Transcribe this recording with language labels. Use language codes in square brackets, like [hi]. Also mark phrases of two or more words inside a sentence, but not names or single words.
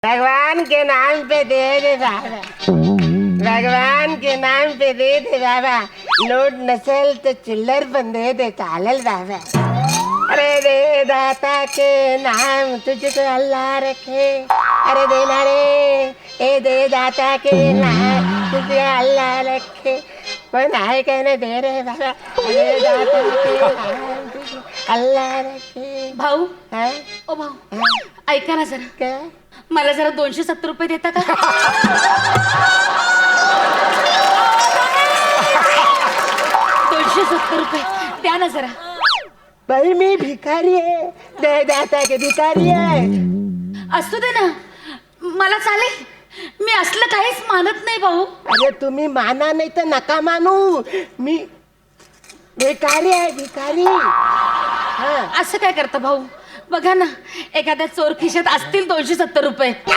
[hi] भगवान के नाम पे दे दे बाबा, भगवान के नाम पे दे दे बाबा। [mr] नोट नसल तो चिल्लर पण दे दे, चालेल बाबा। [hi] अरे दे दाता के नाम तुझको अल्लाह रखे, अरे देना रे, ए दे दाता के नाम तुझे अल्लाह रखे। [mr] पण आहे काय ना दे रे बाबा, [hi] दे दाता के नाम तुझे अल्लाह रखे। [mr] भाऊ हा? ओ भाऊ ऐका ना जरा, काय? मला जरा 270 रुपये देता का? 270 रुपये द्या ना जरा। बाई मी भिकारी आहे, [hi] दे दाता के [mr] भिकारी आहे। असू दे ना, मला चालेल, मी असलं काहीच मानत नाही भाऊ। अरे तुम्ही माना नाही तर नका मानू, मी भिकारी आहे, भिकारी। हा असं काय करता भाऊ? बघा ना, एखाद्या चोर खिशात असतील 270 रुपये।